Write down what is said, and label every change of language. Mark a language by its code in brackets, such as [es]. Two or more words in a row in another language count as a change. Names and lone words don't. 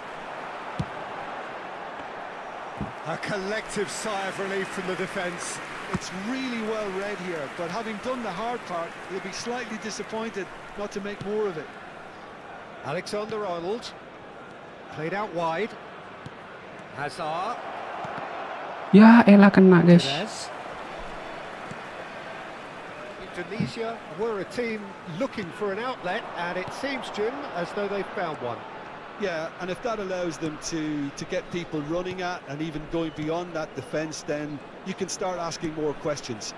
[en] A collective sigh of relief from the defence. It's really well read here, but having done the hard part, he'll be slightly disappointed not to make more of it. Alexander-Arnold. Played out wide. Hazard. [id] Ya elah kena guys. [en] Perez. Tunisia were a team looking for an outlet, and it seems, Jim, as though they've found one. Yeah, and if that allows them to get people running at and even going beyond that defence, then you can start asking more questions.